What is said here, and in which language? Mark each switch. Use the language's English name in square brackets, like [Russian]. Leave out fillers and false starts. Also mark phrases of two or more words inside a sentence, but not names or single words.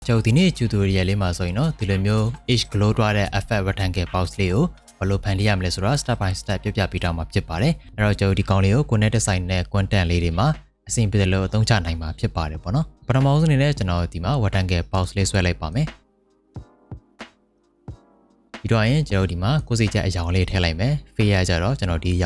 [Burmese] ကျော်ဒီနေ့ tutorial လေးမှာဆိုရင်တော့ဒီလိုမျိုး H glow တွားတဲ့ [English] effect rectangle box [Burmese] လေးကိုဘယ်လိုဖန်တီးရမလဲဆိုတော့ [English] step by step [Burmese] ပြပြပေးတော့မှာဖြစ်ပါတယ်အဲ့တော့ကျော်ဒီကောင်လေးကိုကိုယ်နဲ့ဆိုင်တဲ့ content လေးတွေမှာအဆင်ပြေတယ်လို့အသုံးချနိုင်မှာဖြစ်ပါတယ်ပေါ့နော်ပထမဆုံးအနေနဲ့ကျွန်တော်ဒီမှာ [English] rectangle box [Burmese] လေးဆွဲလိုက်ပါမယ်ပြီးတော့ရင်ကျွန်တော်ဒီမှာကိုယ်စိတ်ချက်အရောင်လေးထည့်လိုက်မယ် fade ကြတော့ကျွန်တော်ဒီအရော